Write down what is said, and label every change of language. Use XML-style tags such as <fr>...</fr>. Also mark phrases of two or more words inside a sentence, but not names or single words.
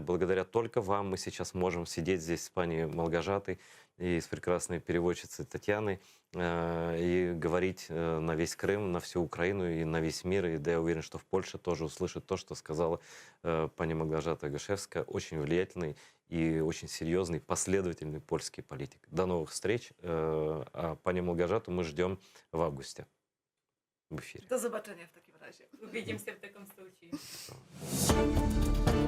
<ru>Благодаря только вам мы сейчас можем сидеть здесь с пани Малгажатой и с прекрасной переводчицей Татьяной и говорить на весь Крым, на всю Украину и на весь мир. И да, я уверен, что в Польше тоже услышат то, что сказала пани Малгажата Гашевская. Очень влиятельный и очень серьезный, последовательный польский политик. До новых встреч. А пани Малгажату мы ждем в августе в эфире.</ru> <pl>Do zobaczenia w takim razie.</pl> <ru>Увидимся в таком случае.</ru>